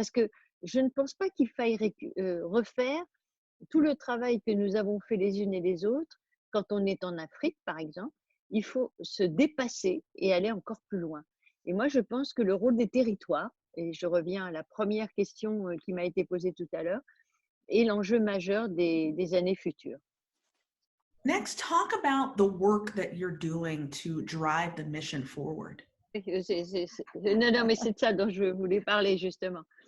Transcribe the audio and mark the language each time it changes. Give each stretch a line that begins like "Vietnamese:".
French: Parce que je ne pense pas qu'il faille refaire tout le travail que nous avons fait les unes et les autres quand on est en Afrique, par exemple. Il faut se dépasser et aller encore plus loin. Et moi, je pense que le rôle des territoires, et je reviens à la première question qui m'a été posée tout à l'heure, est l'enjeu majeur des années futures.
English: Next, talk about the work that you're doing to drive the mission forward.
French: Non, mais c'est de ça dont je voulais parler justement.